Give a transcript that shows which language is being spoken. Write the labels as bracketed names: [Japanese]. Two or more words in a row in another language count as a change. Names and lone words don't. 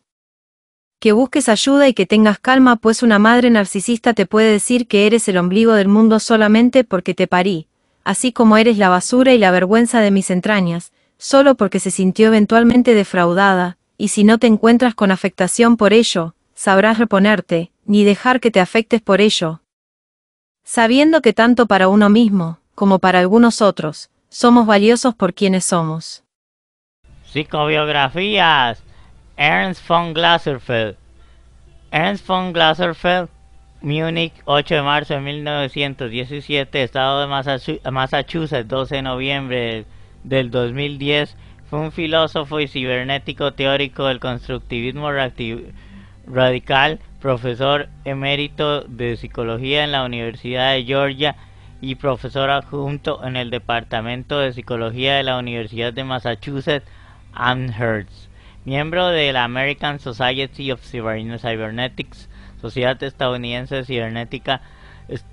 [Spanish] Que busques ayuda y que tengas calma, pues una madre narcisista te puede decir que eres el ombligo del mundo solamente porque te parí, así como eres la basura y la vergüenza de mis entrañas, solo porque se sintió eventualmente defraudada, y si no te encuentras con afectación por ello, sabrás reponerte, ni dejar que te afectes por ello. Sabiendo que tanto para uno mismo, como para algunos otros, somos valiosos por quienes somos. Psicobiografías. Ernst von Glaserfeld. Ernst von Glaserfeld, Múnich, 8 de marzo de 1917, Estado de Massachusetts, 12 de noviembre del 2010, fue un filósofo y cibernético teórico del constructivismo radical, profesor emérito de psicología en la Universidad de Georgia y profesor adjunto en el Departamento de Psicología de la Universidad de Massachusetts Amherst, miembro de la American Society of Cybernetics, Sociedad Estadounidense de Cibernética.